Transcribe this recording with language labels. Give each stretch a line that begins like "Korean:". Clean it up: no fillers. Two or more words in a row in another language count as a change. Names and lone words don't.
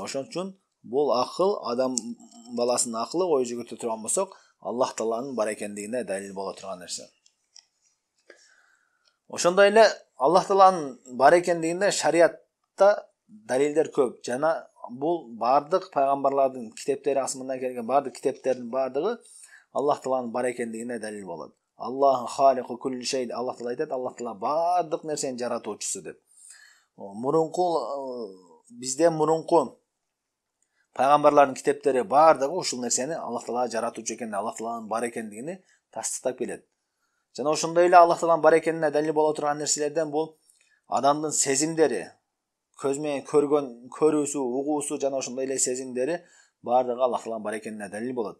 Kyrgyz: Ошон үчүн бул акыл, адам баласынын акылы ой жүгүртө турган болсок, Аллах Тааланын бар экендигине далил боло турган нерсе. Ошондой эле Аллах Тааланын бар экендигине шариатта далилдер көп. Жана бул бардык пайгамбарлардын китептери, асмандан келген бардык китептердин бардыгы Аллах Тааланын бар экендигине далил болот.
Arabic: الله خالق كل شيء.
Kyrgyz: Аллах Таала айтат, Аллах Таала бардык нерсенин жаратуучусу деп. Бизден мурунку пайгамбарлардын китептери бардыгы ушул нерсени Аллах Таала жаратуучу экенин, Аллах Тааланын бар экендигини тастыктап келет. Жана ошондой эле Аллах Тааланын бар экенине далил боло турган нерселерден бул адамдын сезимдери, көз менен көргөн, көрүүсү, угуусу жана ошондой эле сезимдери бардыгы Аллах Тааланын бар экенине далил болот.